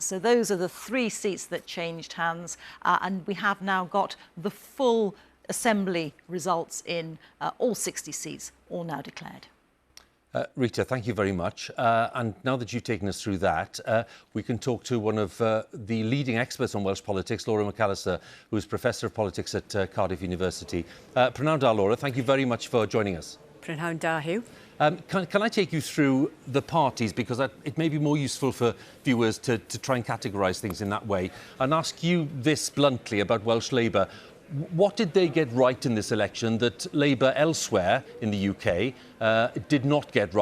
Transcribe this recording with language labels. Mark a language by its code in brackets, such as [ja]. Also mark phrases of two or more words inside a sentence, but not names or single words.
[en] So those are the 3 seats that changed hands, and we have now got the full Assembly results in all 60 seats, all now declared. Reeta, thank you very much. And now that you've taken us through that, we can talk to one of the leading experts on Welsh politics, Laura McAllister, who is Professor of Politics at Cardiff University. [cy] Prynhawn da, [en] Laura, thank you very much for joining us. [cy] Prynhawn da, Huw. [en] Can I take you through the parties, because it may be more useful for viewers to try and categorise things in that way, and ask you this bluntly about Welsh Labour. What did they get right in this election that Labour elsewhere in the UK did not get right?